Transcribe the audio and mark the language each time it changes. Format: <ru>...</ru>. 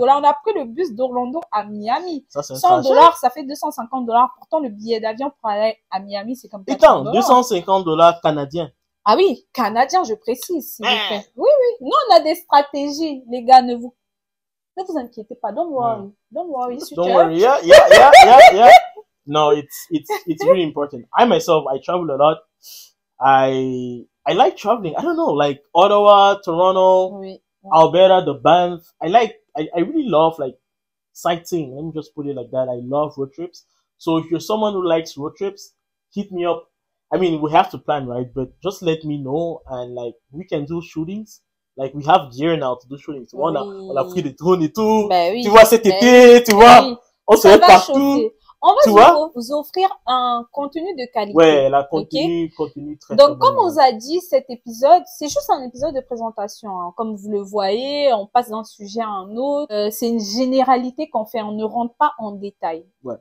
<fr>On a pris le bus d'Orlando à Miami. Ça, $100, ça fait $250. Pourtant, le billet d'avion pour aller à Miami, c'est comme $400. Putain, $250 canadiens. Ah oui, canadiens, je précise, s'il vous plaît. Oui. Nous, on a des stratégies, les gars, ne vous inquiétez pas.</fr> <en>Don't worry. Don't worry. Don't worry. Yeah. No, it's really important. I myself, I travel a lot. I like traveling. I don't know, like Ottawa, Toronto, Alberta, the Banff. I really love like sightseeing. Let me just put it like that. I love road trips. So if you're someone who likes road trips, hit me up. I mean, we have to plan, right? But just let me know and like we can do shootings. Like we have gear now to do shootings.</en> <fr>On a pris des drones et tout. Tu vois, cet été, tu vois, on se met partout. On va vous offrir un contenu de qualité. Ouais, contenu très Donc, comme on vous a dit, cet épisode, c'est juste un épisode de présentation. Hein. Comme vous le voyez, on passe d'un sujet à un autre. C'est une généralité qu'on fait. On ne rentre pas en détail. Ouais.</fr>